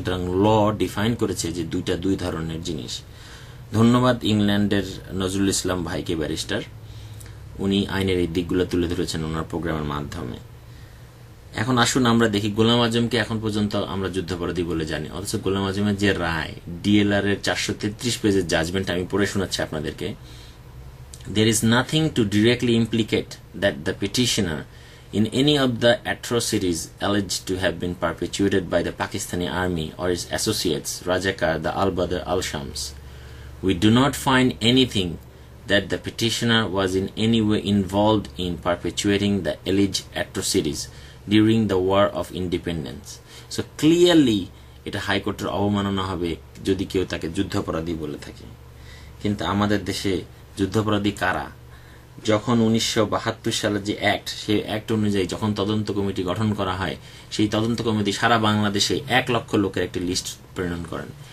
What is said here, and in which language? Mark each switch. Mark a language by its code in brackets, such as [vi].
[bn] সুতরাং ল ডিফাইন করেছে যে দুইটা দুই ধরনের জিনিস। ধন্যবাদ ইংল্যান্ডের নজরুল ইসলাম ভাইকে, ব্যারিস্টার, উনি আইনের এই দিকগুলো তুলে ধরেছেন ওনার প্রোগ্রামের মাধ্যমে। এখন আসুন আমরা দেখি, গোলাম আজমকে এখন পর্যন্ত আমরা যুদ্ধাপরাধী বলে জানি, অথচ গোলাম আজমের যে রায়, ডিএলআর এর 433 পেজের জাজমেন্ট আমি পড়ে শোনাচ্ছি আপনাদেরকে। [en] There is nothing to directly implicate that the petitioner in any of the atrocities alleged to have been perpetuated by the Pakistani army or its associates, Rajakar, the Al-Badr, Al-Shams. We do not find anything that the petitioner was in any way involved in perpetuating the alleged atrocities during the War of Independence. [bn] So clearly এটা হাইকোর্টের অবমাননা হবে যদি কেউ তাকে যুদ্ধাপরাধী বলে থাকে। কিন্তু আমাদের দেশে যুদ্ধাপরাধী কারা? যখন 1972 সালের যে অ্যাক্ট, সেই অ্যাক্ট অনুযায়ী যখন তদন্ত কমিটি গঠন করা হয়, সেই তদন্ত কমিটি সারা বাংলাদেশে 1 লক্ষ লোকের একটি লিস্ট প্রেরণ করেন।